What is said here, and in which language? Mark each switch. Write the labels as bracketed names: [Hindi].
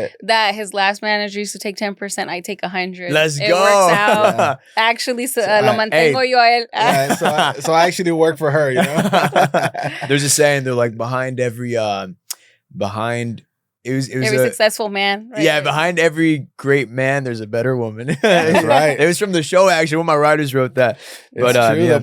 [English] That his last manager used to take 10%. I take 100. Let's go. It works out. Yeah. [Spanish] Actually, lo mantengo yo a él. [English] Yeah, so I actually work for her. There's a saying, they're like, behind every It was every successful man. Right? Yeah, behind every great man, there's a better woman. That's right. It was from the show, actually. One of my writers wrote that. But true,